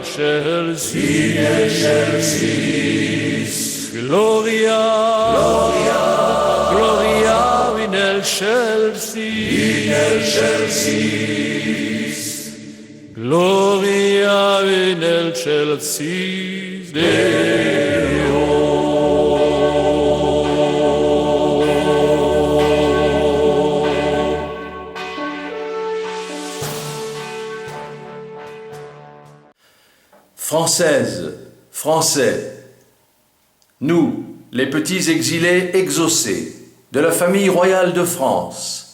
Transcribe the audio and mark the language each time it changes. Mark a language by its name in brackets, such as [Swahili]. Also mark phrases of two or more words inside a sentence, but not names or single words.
[Latin] excelsis, Gloria, Gloria, Gloria in excelsis, Gloria in excelsis Deo. [French] Françaises, Français, nous, les petits exilés exaucés de la famille royale de France,